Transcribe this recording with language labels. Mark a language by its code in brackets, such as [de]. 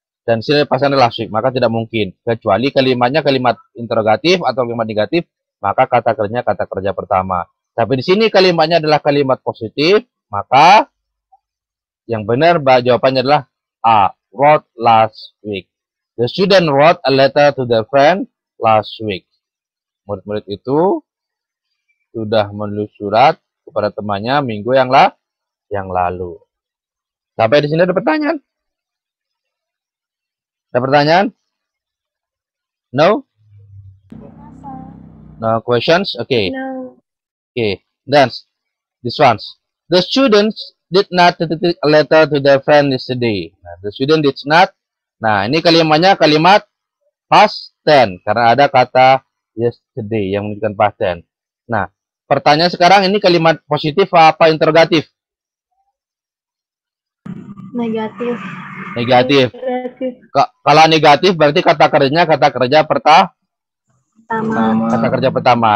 [id] Dan sini pasangannya last week. Maka tidak mungkin. Kecuali kalimatnya kalimat interrogatif atau kalimat negatif. Maka kata kerja pertama. Tapi di sini kalimatnya adalah kalimat positif. Maka yang benar jawabannya adalah A. [en] Wrote last week. The student wrote a letter to their friend last week. [id] Murid-murid itu sudah menulis surat kepada temannya minggu yang lalu. Sampai di sini ada pertanyaan? Ada pertanyaan? [en] No? No questions? Okay. No. Okay. Then this one. The students did not a letter to their friend yesterday. [id] Nah, [en] the student did not. [id] Nah, ini kalimatnya kalimat past tense karena ada kata yesterday yang menunjukkan past tense. Nah, pertanyaan sekarang ini kalimat positif apa interrogatif? Negatif. Negatif. Kalau negatif berarti kata kerja pertama. Kata kerja pertama.